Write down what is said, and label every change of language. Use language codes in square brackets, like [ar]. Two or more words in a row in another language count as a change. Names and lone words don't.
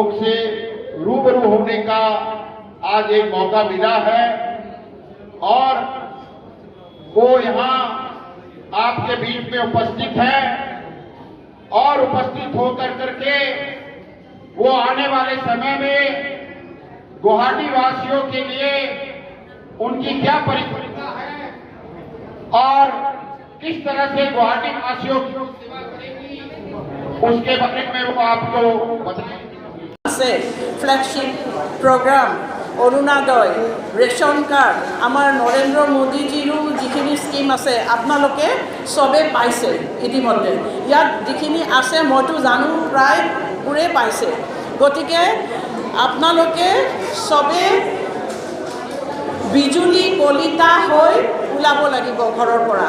[hi] से रूबरू होने का आज एक मौका मिला है और वो यहाँ आपके बीच में उपस्थित है और उपस्थित होकर करके वो आने वाले समय में गुवाहाटी वासियों के लिए उनकी क्या परिकल्पना है और किस तरह से गुवाहाटी वासियों की सेवा करेगी उसके बारे में वो आपको बताएंगे। [en] flagship program [as] অৰুণোদয় [en] ration card [as] আমাৰ নৰেন্দ্ৰ মোদীজীৰো যিখিনি স্কিম আছে আপোনালোকে চবে পাইছে ইতিমধ্যে। ইয়াত যিখিনি আছে মইতো জানো প্ৰায়বোৰে পাইছে। গতিকে আপোনালোকে চবে বিজুলী কলিতা হৈ ওলাব লাগিব ঘৰৰ পৰা।